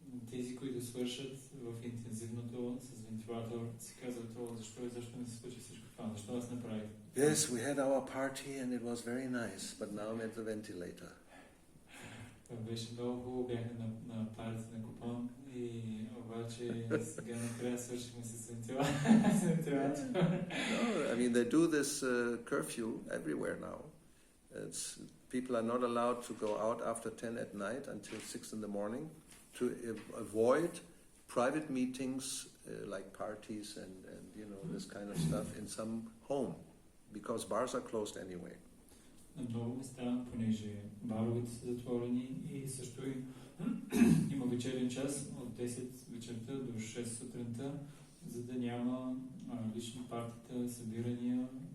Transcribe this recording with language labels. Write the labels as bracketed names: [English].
[Bulgarian] Тези, които свършат в интензивното с вентилатор, си казват, защо не се случи всичко това? Защо аз направих? [English] Yes, we had our party and it was very nice, but now I'm at the ventilator. [Bulgarian] Беше много хубаво, бяхме на парти на купон и обаче сега накрая свършихме с вентилатор. [English] No, I mean they do this curfew everywhere now. People are not allowed to go out after 10 at night until 6 in the morning to avoid private meetings like parties and this kind of stuff in some home because bars are closed anyway. [Bulgarian] На много места, понеже баровете са затворени и също има вечерен час от 10 вечерта до 6 сутринта, за да няма лични партита, събирания.